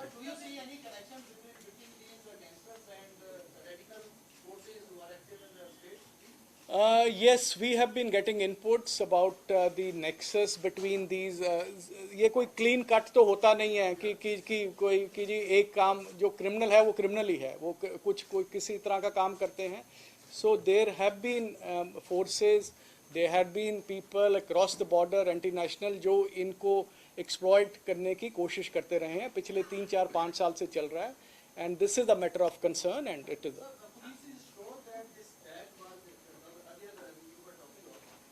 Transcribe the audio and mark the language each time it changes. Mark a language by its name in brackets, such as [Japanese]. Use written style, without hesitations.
[English] Do you see any connection between these gangsters and radical forces who are active in the state? Yes, we have been getting inputs about the nexus between these. [Hindi] ये कोई clean cut तो होता नहीं है कि कोई कि जी एक काम जो criminal है वो criminal ही है, वो कुछ कोई किसी तरह का काम करते हैं. [English] So there have been forces, there have been people across the border, anti-national, [Hindi] जो इनको exploit करने की कोशिश करते रहे हैं, पिछले 3-4-5 साल से चल रहा है, [English] and this is a matter of concern and it is. The police is sure that this tag was earlier you were talking about.